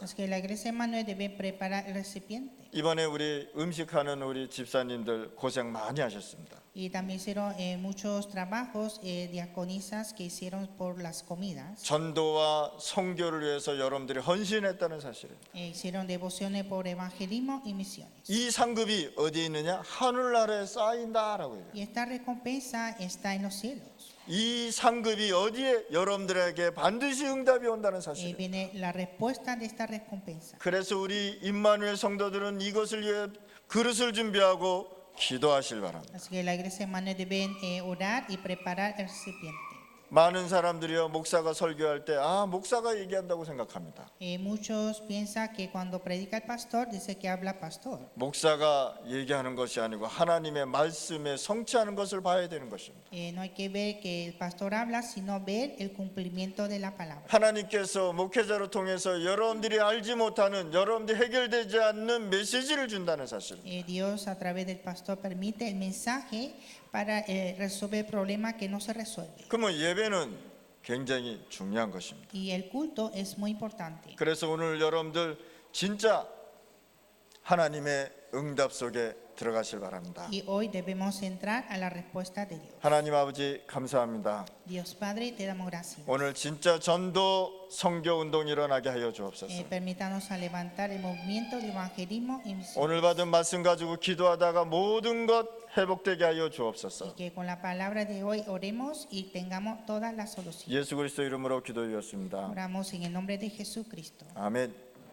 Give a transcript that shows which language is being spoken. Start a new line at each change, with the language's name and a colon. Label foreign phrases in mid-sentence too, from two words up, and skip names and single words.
Spanish: Es que la iglesia Emmanuel debe preparar el recipiente.
Korean: 이번에 우리 음식하는 우리 집사님들 고생 많이 하셨습니다.
Spanish: Y también hicieron muchos trabajos, diaconisas que hicieron por las comidas.
Korean: 전도와 선교를 위해서 여러분들이 헌신했다는 사실입니다.
Spanish: Hicieron devociones por evangelismo y misiones.
Korean: 이 상급이 어디에 있느냐? 하늘나라에 쌓인다라고 해요.
Spanish: Y esta recompensa está en los cielos.
Korean: 이 상급이 어디에 여러분들에게 반드시 응답이 온다는 사실입니다.
Spanish: Viene la respuesta de esta recompensa.
Korean: 그래서 우리 임마누엘 성도들은 이것을 위해 그릇을 준비하고 기도하실 바랍니다.
Spanish: Así que la iglesia Emmanuel deben orar y preparar el recipiente.
Korean: 많은 사람들이요 목사가 설교할 때 목사가 얘기한다고 생각합니다.
Spanish: Muchos piensan que cuando predica el pastor dice que habla pastor.
Korean: 목사가 얘기하는 것이 아니고 하나님의 말씀에 성취하는 것을 봐야 되는 것입니다.
Spanish: No hay que ver que el pastor habla, sino ver el cumplimiento de la palabra.
Korean: 하나님께서 목회자로 통해서 여러분들이 알지 못하는 여러분들이 해결되지 않는 메시지를 준다는 사실.
Spanish: Dios a través del pastor permite el mensaje para resolver el problema que no se resuelve.
Korean: 그러면 예배는 굉장히 중요한 것입니다.
Spanish: Y el culto es muy importante.
Korean: 그래서 오늘 여러분들 진짜 하나님의 응답 속에 들어가실 바랍니다.
Spanish: Y hoy debemos entrar a la respuesta de Dios.
Korean: 하나님 아버지 감사합니다.
Spanish: Dios Padre, te damos gracias.
Korean: 오늘 진짜 전도 선교 운동이 일어나게 하여 주옵소서.
Spanish: Permítanos a levantar el movimiento de evangelismo y misión.
Korean: 오늘 받은 말씀 가지고 기도하다가 모든 것 회복되게 하여 주옵소서.
Spanish: Y que con la palabra de hoy oremos y tengamos todas las soluciones.
Korean: 예수 그리스도 이름으로 기도드렸습니다.
Spanish: Oramos en el nombre de Jesucristo.
Korean: 아멘.